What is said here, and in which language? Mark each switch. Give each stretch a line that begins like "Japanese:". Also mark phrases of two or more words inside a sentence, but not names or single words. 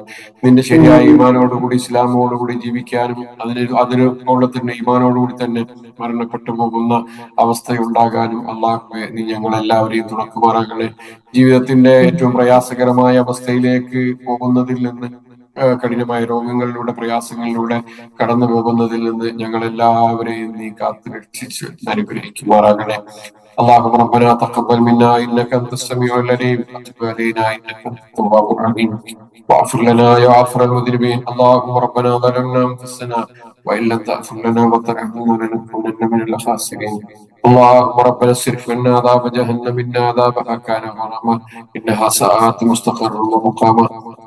Malayalam: നിന്റെ ശരിയായ ഈമാനോടുകൂടി ഇസ്ലാമോടുകൂടി ജീവിക്കാനും അതിനോട് തന്നെ ഈമാനോടുകൂടി തന്നെ മരണപ്പെട്ടു പോകുന്ന അവസ്ഥയുണ്ടാകാനും അള്ളാഹുവെ നീ ഞങ്ങളെല്ലാവരെയും തുണക്കുമാറാകണേ. ജീവിതത്തിന്റെ ഏറ്റവും പ്രയാസകരമായ അവസ്ഥയിലേക്ക് പോകുന്നതിൽ നിന്ന്, കഠിനമായ രോഗങ്ങളിലൂടെ പ്രയാസങ്ങളിലൂടെ കടന്നു പോകുന്നതിൽ നിന്ന് ഞങ്ങളെല്ലാവരെയും നീ കാത്തു രക്ഷിച്ച് അനുഗ്രഹിക്കുമാറാകണേ.
Arabic: اللهم ربنا تقبل منا انك انت السميع العليم وتب علينا انك انت التواب الرحيم واغفر لنا يا غافر المذنبين. اللهم ربنا ظلمنا انفسنا وان لم تغفر لنا وترحمنا لنكونن من الخاسرين. اللهم ربنا اصرف عنا عذاب جهنم ان عذابها كان غراما انها ساءت مستقرا ومقاما.